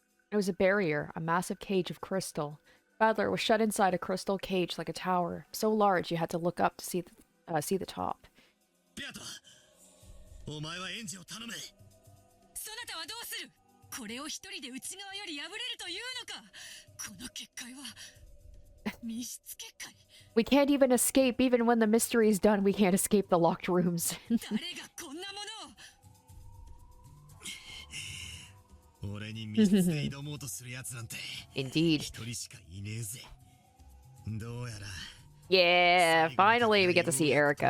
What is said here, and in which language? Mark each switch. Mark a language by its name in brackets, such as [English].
[English] It was a barrier, a massive cage of crystal. Battler was shut inside a crystal cage like a tower, so large you had to look up to see the top. [Japanese] Beato, お前はエンジを頼め。そなたはどうする？これを一人で内側より破れるというのか。この結界は密室結界。 [English] We can't even escape. Even when the mystery is done, we can't escape the locked rooms. [Japanese] 誰がこんなものを？俺に密室で挑もうとするやつなんて [English] Indeed. [Japanese] 一人しかいねえぜ。どうやら [English] Yeah, finally we get to see Erika.